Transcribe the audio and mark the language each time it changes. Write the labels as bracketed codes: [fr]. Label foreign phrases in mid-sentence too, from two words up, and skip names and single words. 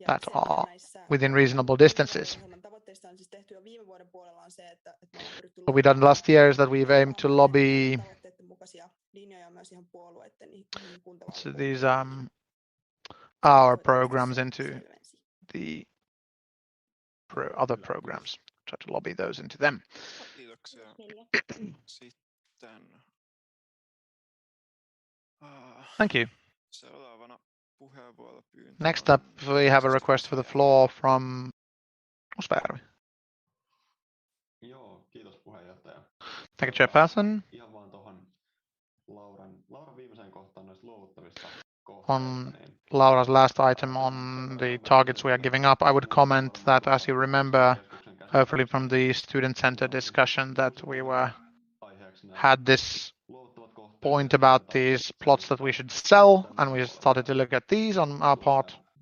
[en] that are within reasonable distances. What we've done last year is that we've aimed to lobby these our programs into the other programs. Try to lobby those into them. Thank you. Next up, we have a request for the floor from Osberg. [fi] Joo, kiitos puheenjohtaja. [en] Thank you, Chairperson. [fi] Ihan vaan tuohon Lauran viimeiseen kohtaan noista luovuttavista [en] On Laura's last item on the targets we are giving up, I would comment that, as you remember, hopefully from the student center discussion, that we had this point about these plots that we should sell, and we started to look at these on our part.